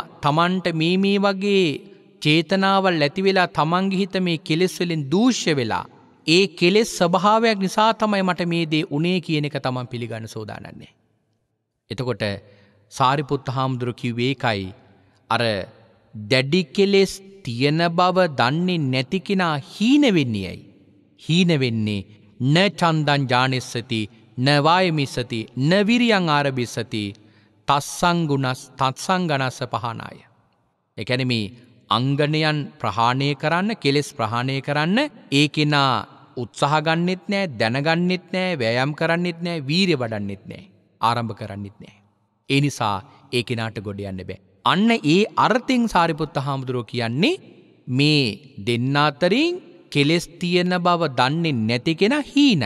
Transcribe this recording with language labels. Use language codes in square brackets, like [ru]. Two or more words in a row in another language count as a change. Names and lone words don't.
[si] තමන්ට මේ වගේ චේතනාවල් ඇති වෙලා තමන්ගේ හිත මේ කෙලෙස් වලින් දූෂ්‍ය වෙලා ඒ කෙලෙස් ස්වභාවයක් නිසා තමයි මට මේ දේ උනේ කියන එක තමන් පිළිගන්න සෝදානම් නැහැ. එතකොට සාරිපුත්ත හාමුදුරුවෝ කිව්වේ ඒකයි අර දැඩි කෙලෙස් තියෙන බව දන්නේ නැති කෙනා හීන වෙන්නේයි. හීන වෙන්නේ [pi] න චන්දං ඥානෙස්සති න වායමිස්සති න විරියං ආරබිස්සති තත්සං ගණස්ස පහනාය. [si] ඒ කියන්නේ මේ අංගණයන් ප්‍රහාණය කරන්න කෙලෙස් ප්‍රහාණය කරන්න ඒ කෙනා උත්සාහ ගන්නෙත් නැහැ, දැනගන්නෙත් නැහැ, වෑයම් කරන්නෙත් නැහැ, වීරිය වඩන්නෙත් නැහැ, ආරම්භ කරන්නෙත් නැහැ. ඒ නිසා ඒ කෙනාට ගොඩ යන්න බෑ. අන්න ඒ අර්ථයෙන් සාරිපුත්ත හාමුදුරුවෝ කියන්නේ මේ දෙන්න අතරින් කෙලෙස් තියෙන බව දන්නේ නැති කෙනා හීනයි.